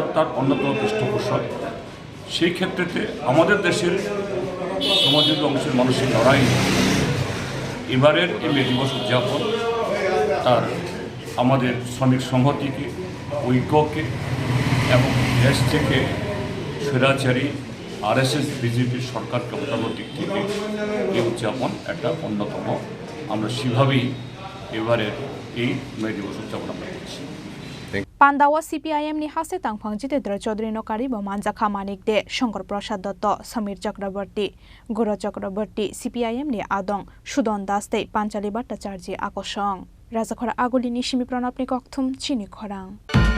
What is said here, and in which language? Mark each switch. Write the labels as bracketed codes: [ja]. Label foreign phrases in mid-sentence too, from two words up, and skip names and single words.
[bn] তার অন্যতম পৃষ্ঠপোষক, সেই ক্ষেত্রেতে আমাদের দেশের শ্রমজীবী অংশের মানুষের লড়াই এবারের এই মে দিবস উদযাপন তার আমাদের শ্রমিক সংহতিকে, ঐক্যকে এবং দেশ থেকে স্বৈরাচারী RSS বিজেপির সরকারকে হটানোর দিক থেকে এই উদযাপন একটা অন্যতম। আমরা সেভাবেই এবারের এই মে দিবস উদযাপন আমরা করছি। [trp] Pandawa CPIM ni haste tangphang Jitendra Chaudhary no karibo manjaka manik de Shankar Prasad Dotto, Samir Chakraborty, Guru Chakraborty, CPIM ni Adong, Sudon Das de Panchali Bhattacharjee Akosong, Rajakhora Agulini Shimi Pranab ni Kokthum Chini Khorang.